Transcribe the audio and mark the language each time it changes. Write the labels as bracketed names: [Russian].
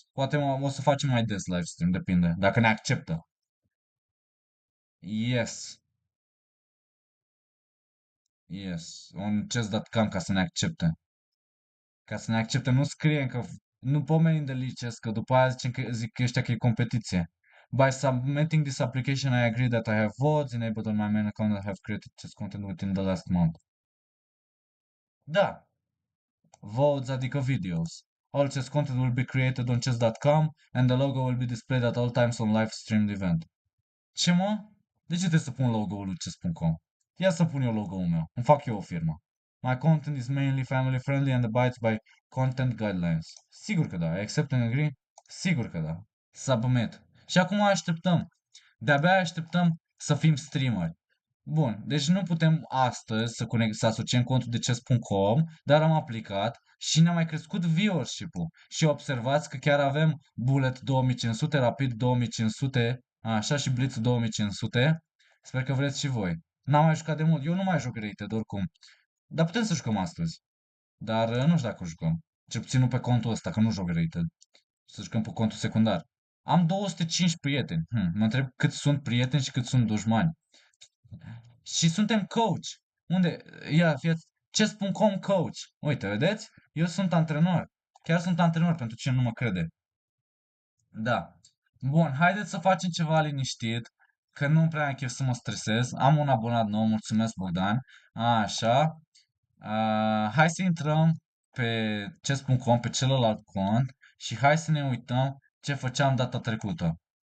[Romanian] Poate o să facem mai des live stream, depinde. Dacă ne acceptă. [English] Yes. Yes. On [Romanian] chess.com ca să ne accepte. Ca să ne accepte, nu scriem că nu pomenim de lices, că după aia zic ăștia că e competiție. [English] By submitting this application, I agree that I have votes enabled on my main account and have created chess content within the last month. [Romanian] Da, votes adică videos. [English] All chess content will be created on chess.com and the logo will be displayed at all times on live streamed event. [Romanian] Ce mă? De ce trebuie să pun logo-ul lui chess.com? Ia să pun eu logo-ul meu. Îmi fac eu o firmă. [English] My content is mainly family friendly and abides by content guidelines. [Romanian] Sigur că da. [English] Accept and agree? [Romanian] Sigur că da. Submit. Și acum așteptăm. De-abia așteptăm să fim streameri. Bun, deci nu putem astăzi să asociem contul de chess.com, dar am aplicat și ne-a mai crescut viewership-ul. Și observați că chiar avem Bullet 2500, Rapid 2500, așa și Blitz 2500. Sper că vreți și voi. N-am mai jucat de mult. Eu nu mai joc Rated oricum. Dar putem să jucăm astăzi. Dar nu știu dacă jucăm. Cel puțin nu pe contul ăsta, că nu joc Rated. Să jucăm pe contul secundar. Am 205 prieteni. Mă întreb cât sunt prieteni și cât sunt dușmani. Și suntem coach. Unde? Ia, fiați, chess.com coach. Uite, vedeți? Eu sunt antrenor. Chiar sunt antrenor pentru cine nu mă crede. Da. Bun, haideți să facem ceva liniștit, că nu prea am chef să mă stresez. Am un abonat nou, mulțumesc Bogdan. Așa. Hai să intrăm pe chess.com, pe celălalt cont și hai să ne uităm ce făceam data trecută.